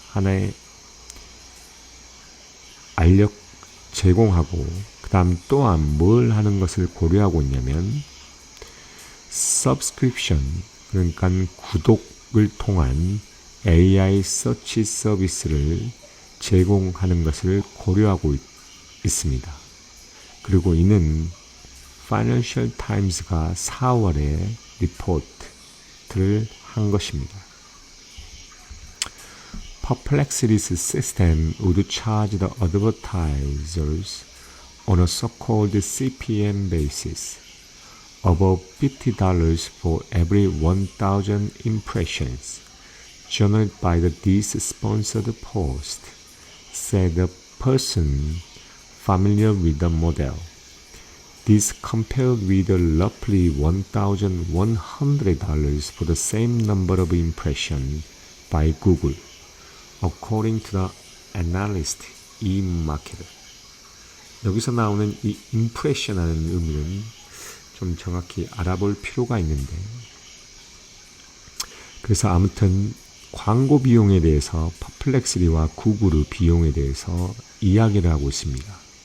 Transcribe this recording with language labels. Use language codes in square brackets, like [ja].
[ko] 하나의 알력 제공하고 그 다음 또한 뭘 하는 것을 고려하고 있냐면 subscription 그러니까 구독을 통한 AI 서치 서비스를 제공하는 것을 고려하고 있습니다. 그리고 이는 Financial Times가 4월에 리포트를 한 것입니다. [en] Perplexity's system would charge the advertisers on a so-called CPM basis, above $50 for every 1,000 impressions generated by these sponsored posts, said a person familiar with the model. This compared with roughly $1,100 for the same number of impressions by Google, according to the analyst eMarketer. [ko] 여기서 나오는 이 impression이라는 의미는 좀 정확히 알아볼 필요가 있는데, 그래서 아무튼 광고 비용에 대해서 퍼플렉시리와 구글의 비용에 대해서 이야기를 하고 있습니다.